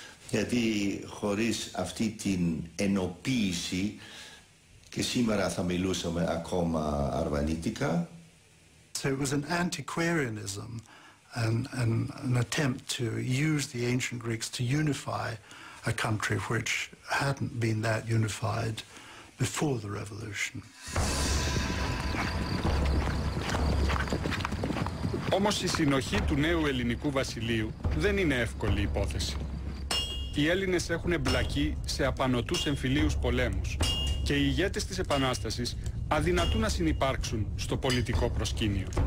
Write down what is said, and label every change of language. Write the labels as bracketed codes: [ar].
[el] Γιατί χωρίς αυτή την ενοποίηση, και σήμερα θα μιλούσαμε ακόμα αρβανίτικα. [en] So it was an antiquarianism and an attempt to use the ancient Greeks to unify a country which hadn't been that unified before the revolution. [el] Όμως η συνοχή του νέου ελληνικού βασιλείου δεν είναι εύκολη υπόθεση. Οι Έλληνες έχουν εμπλακεί σε απανωτούς εμφυλίους πολέμους και οι ηγέτες της Επανάστασης αδυνατούν να συνυπάρξουν στο πολιτικό προσκήνιο.